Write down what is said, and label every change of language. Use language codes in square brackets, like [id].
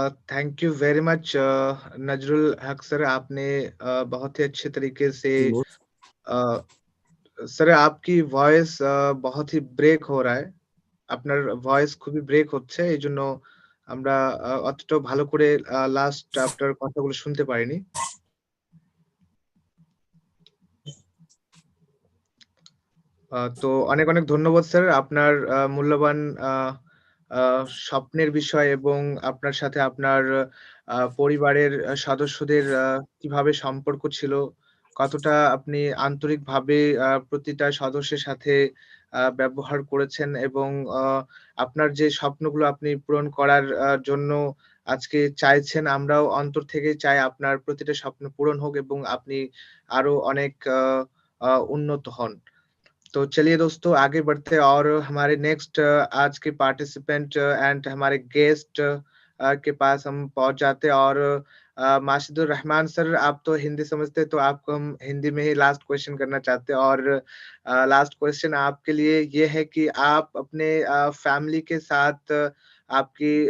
[hi] Thank you very much Nazrul हक sir, आपने बहुत ही अच्छे तरीके से স্যার आपकी ভয়েস बहुत ही ব্রেক हो रहा है। [bn] আপনার ভয়েস খুবই ব্রেক হচ্ছে। এইজন্য আমরা অতটাও ভালো করে লাস্ট আপনার কথাগুলো শুনতে পারিনি। তো অনেক, অনেক ধন্যবাদ স্যার। আপনার মূল্যবান আ আ স্বপ্নের বিষয় এবং আপনার সাথে আপনার পরিবারের সদস্যদের কিভাবে সম্পর্ক ছিল, কতটা আপনি আন্তরিকভাবে প্রতিটা সদস্যের সাথে ব্যবহার করেছেন এবং আ আপনার যে স্বপ্নগুলো আপনি পূরণ করার জন্য আজকে চাইছেন, আমরাও অন্তর থেকেই চাই আপনার প্রতিটা স্বপ্ন পূরণ হোক এবং আপনি আরো অনেক উন্নত হন। [hi] तो चलिए दोस्तों आगे बढ़ते हैं और हमारे नेक्स्ट आज के पार्टिसिपेंट एंड हमारे गेस्ट के पास हम पहुंच जाते हैं और माशिदुर रहमान सर, आप तो हिंदी समझते हैं तो आपको हम हिंदी में ही लास्ट क्वेश्चन करना चाहते हैं और लास्ट क्वेश्चन आपके लिए ये है कि आप अपने फैमिली के साथ आपकी